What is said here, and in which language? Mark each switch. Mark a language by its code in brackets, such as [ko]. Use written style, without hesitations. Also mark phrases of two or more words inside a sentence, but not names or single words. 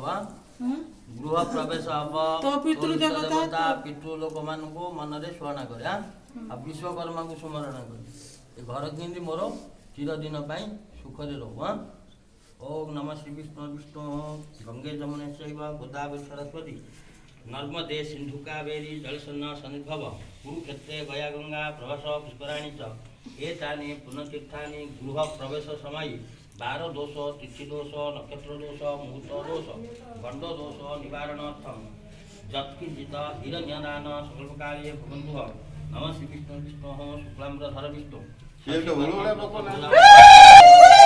[or] ଗୃହ ପ୍ରବେଶ ହବ ଦେବତା ପିତୃଲୋକମାନଙ୍କୁ ମନରେ ସ୍ମରଣ କରି ଆଉ ବିଶ୍ୱକର୍ମାକୁ ସ୍ମରଣ କରି ଏ ଘର କେମିତି ମୋର ଚିରଦିନ ପାଇଁ ସୁଖରେ ରହୁ। [sa] ଓମ୍ ନମଃ ଶ୍ରୀ ବିଷ୍ଣୁ ବିଷ୍ଣୁ ଗଙ୍ଗେ ଯମୁନେ ଚୈବ ଗୋଦାବରୀ ସରସ୍ୱତୀ ନର୍ମଦେ ସିନ୍ଧୁ କାବେରୀ ଜଳସନ୍ନ ସନ୍ନିଭବ କୁରୁକ୍ଷେତ୍ରେ ଗୟା ଗଙ୍ଗା ପ୍ରଭାସ ପୁଷ୍କରାଣୀ च एतानि पुण्यतीर्थानि गृह प्रवेश समय 12 दोष तिथि दोष नक्षत्र दोष मुहूर्त दोष गंड दोष निवारणार्थम यत्किंचित हिरण्यदान संकल्पकार्ये भवन्तु। नमः श्री विष्णु विष्णु शुक्लाम्बरधर विष्णु